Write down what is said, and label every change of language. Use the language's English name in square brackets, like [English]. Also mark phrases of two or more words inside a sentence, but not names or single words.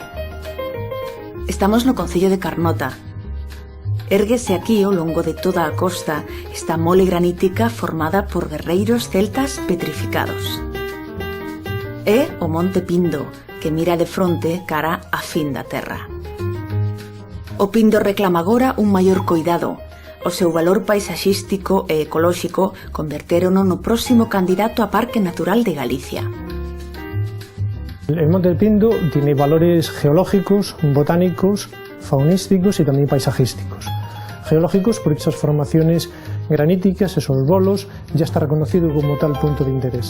[Galician] Estamos no concello de Carnota. Érguese aquí ao longo de toda a costa esta mole granítica formada por guerreiros celtas petrificados. É o Monte Pindo, que mira de fronte cara á fin da terra. O Pindo reclama agora un maior coidado. O seu valor paisaxístico e ecolóxico convertérono no próximo candidato a Parque Natural de Galicia. [Spanish] El Monte Pindo tiene valores geológicos, botánicos, faunísticos y también paisajísticos. Geológicos porque esas formaciones graníticas, esos bolos, ya está reconocido como tal punto de interés.